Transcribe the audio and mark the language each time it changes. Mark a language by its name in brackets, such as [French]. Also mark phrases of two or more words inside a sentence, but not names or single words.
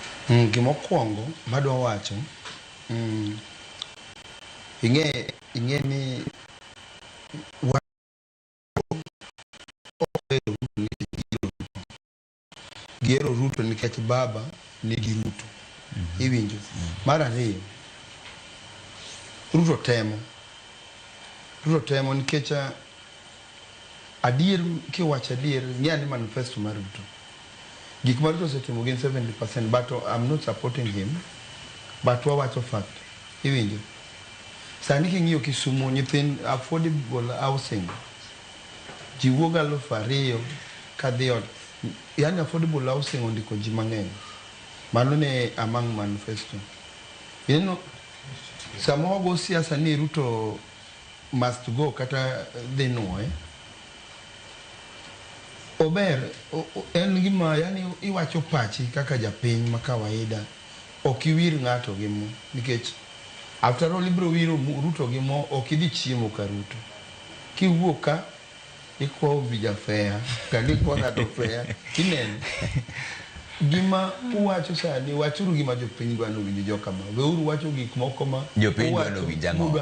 [Luo (Kenya and Tanzania)] Gimokwongo madwa wacho, ing'e ni gero Ruto nikech baba nigi Ruto. Iwinjo. Mar ariyo, Ruto temo nikech adier, kiwacho adier, ng'e ni manifesto mar Ruto. Gik ma Ruto osetimo gin 70%, [English] but I'm not supporting him, but wawacho fact. Iwinjo. [Luo (Kenya and Tanzania)] Sani king'iyo Kisumu, nyithind [English] affordable housing [Luo (Kenya and Tanzania)] ji wuok 2,000 kadhi ot, yani [English] affordable housing [Luo (Kenya and Tanzania)] ondiko ji mang'eny. Mano ne among manifesto. Sama wago siasa ni Ruto [English] must go [Luo (Kenya and Tanzania)] kata dhi nuoye, ober en gima, yani iwacho pachi kaka japiny ma kawaida, ok iwir ng'ato gi mo, nikech [English] after all [Luo (Kenya and Tanzania)] ibro wiro Ruto gi mo, ok idhi chiemo ka Ruto. Kiwuok ka ikwayo bija fea, kadi ikwayo ng'ato fea, ineno. Gima uwacho sani, wachuru gima jopiny dwano winjo jokama. Weuru wacho gik moko ma jopiny dwano winjango.